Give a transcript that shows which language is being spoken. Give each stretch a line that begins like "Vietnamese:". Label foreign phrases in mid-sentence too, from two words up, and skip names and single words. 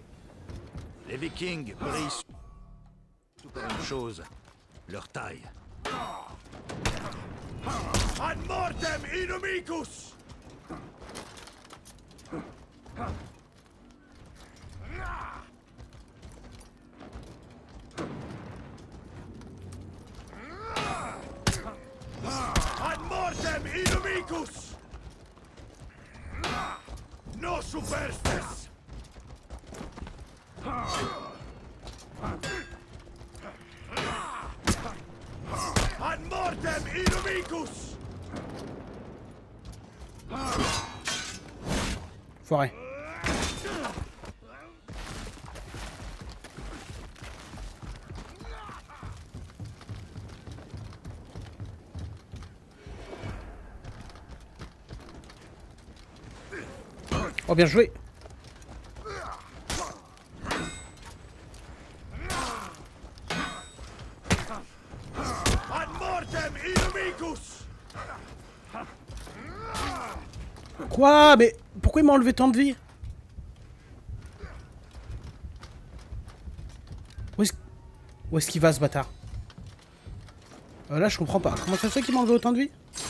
French: Les Vikings brillent surtout par une chose. Leur taille.
Latin: Ad mortem inumicus. Ad mortem inumicus. No superstes. Ad mortem. mortem inumicus!
French: Foiré. Oh, bien joué.
Latin: Ad mortem inumicus!
French: Quoi? Mais pourquoi il m'a enlevé tant de vie? Où est-ce qu'il va, ce bâtard? Là, je comprends pas. Comment ça se fait qu'il m'a enlevé autant de vie?